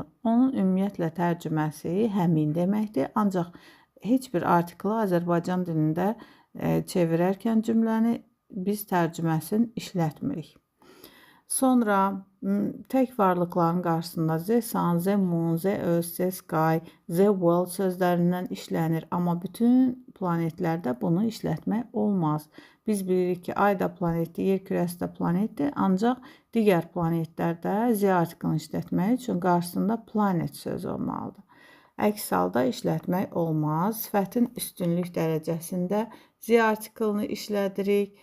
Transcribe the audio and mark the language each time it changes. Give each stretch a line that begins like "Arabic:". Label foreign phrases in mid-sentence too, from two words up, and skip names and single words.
Azerbaijani: Onun ümumiyyətlə tərcüməsi həmin deməkdir. Ancaq heç bir artiklı Azərbaycan dilində çevirərkən cümləni biz tərcüməsini işlətmirik. Sonra tək varlıqların qarşısında
English: the sun, the moon, the earth, the sky, the world
Azerbaijani: sözlərindən işlənir. Amma bütün planetlərdə bunu işlətmək olmaz. Biz bilirik ki, ay da planetdir, yer kürəsi də planetdir. Ancaq digər planetlərdə the artiklını işlətmək üçün qarşısında planet sözü olmalıdır. Əks halda işlətmək olmaz. Sifətin üstünlük dərəcəsində the artiklını işlədirik.